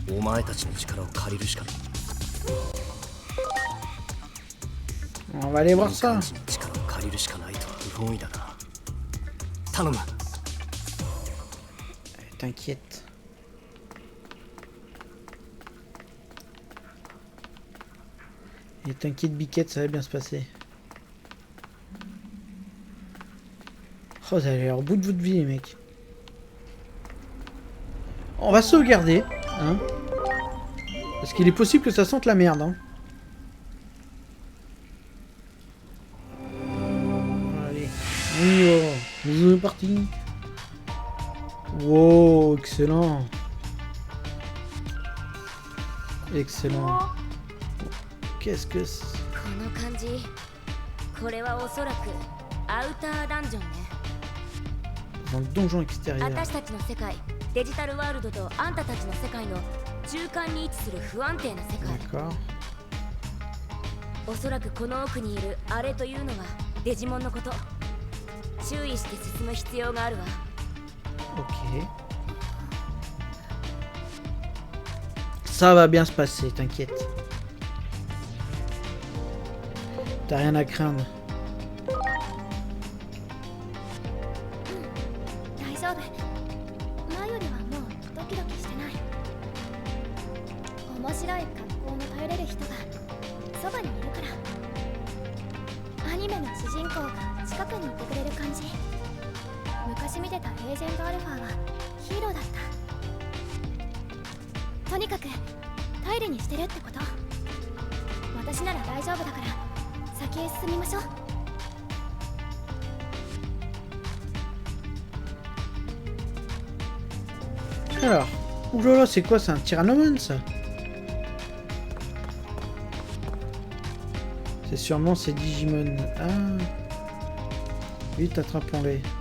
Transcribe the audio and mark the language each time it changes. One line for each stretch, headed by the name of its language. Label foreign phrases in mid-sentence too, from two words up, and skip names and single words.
Japanese: お前たちの力を借りるしかない。
French: On va aller voir ça.
Japanese: 民間人の力を借りるしかないとは不本意だな。頼む。
French: T'inquiète. Et t'inquiète, Biquette, ça va bien se passer. Oh, vous avez l'air au bout de votre vie, les mecs. On va sauvegarder, hein. Parce qu'il est possible que ça sente la merde, hein. Allez, on y va. C'est parti. Wow, excellent. Excellent. Qu'est-ce que c'est?
Japanese: この感じ、これはおそらくアウターダンジョンね。
French: Dans le donjon extérieur.
Japanese: 私たちの世界、デジタルワールドとあんたたちの世界の中間に位置する不安定な世界。
French: D'accord.
Japanese: おそらくこの奥にいるあれというのはデジモンのこと。注意して進む必要があるわ。
French: Ok. Ça va bien se passer, t'inquiète. T'as rien à craindre.
Japanese: 大丈夫。前よりはもうドキドキしてない。面白い格好の頼れる人がそばにいるから。アニメの主人公が近くにいてくれる感じ。昔見てたエージェントアルファはヒーローだった。とにかく頼りにしてるってこと。私なら大丈夫だから先へ進みましょう。
French: Alors, oulala, c'est quoi? C'est un Tyrannoman, ça? C'est sûrement ces Digimon. Ah. Vite, attrapons-les.